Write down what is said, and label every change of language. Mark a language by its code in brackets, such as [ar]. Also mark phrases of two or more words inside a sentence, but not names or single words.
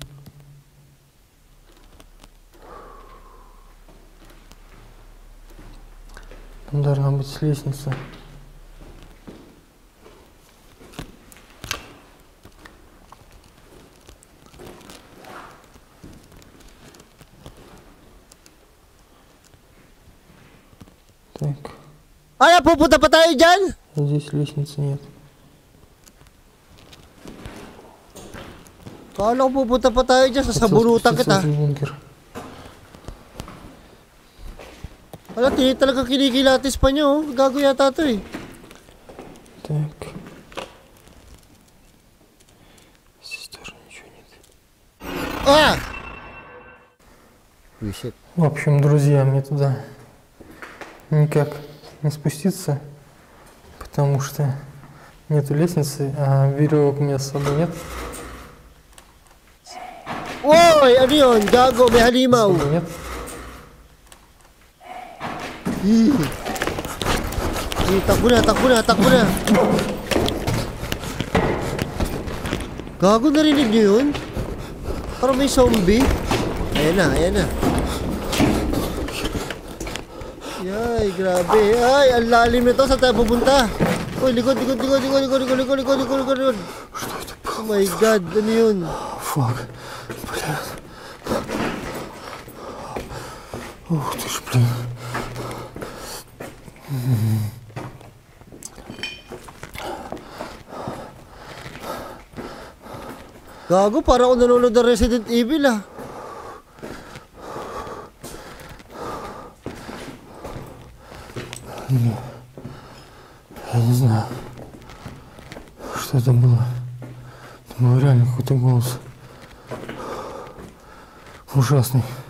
[ru] Там должна быть лестница. Так. [tl] Pupunta pa tayo dyan? [ru] Здесь лестницы нет. [tl] Kala ko pupunta pa tayo dyan, sasabunutan kita. [ru] Бункер. [tl] Wala, talaga kinikilatis pa nyo. Gago yata to eh. [ru] Так. Здесь тоже ничего нет. Shit. В общем, друзья, мне туда никак не спуститься, потому что нету лестницы, а веревок у меня с собой нет. [tl] Uy! Ano yun? Gago, may halimaw. [ru] С собой нет. [tl] Takbo na. Gago, narinig nyo yun? Parang may zombie. Ayan na. Yay, grabe. Ay, ang lalim nito. Saan tayo pupunta? Uy, likod. [en] Oh my God, [tl] ano yun? [ru] Фак. Блин. Ух ты ж, блин. [tl] Gago, parang ako nanonood ng Resident Evil ah. [ru] Я не знаю, что это было. Это был реально какой-то голос ужасный.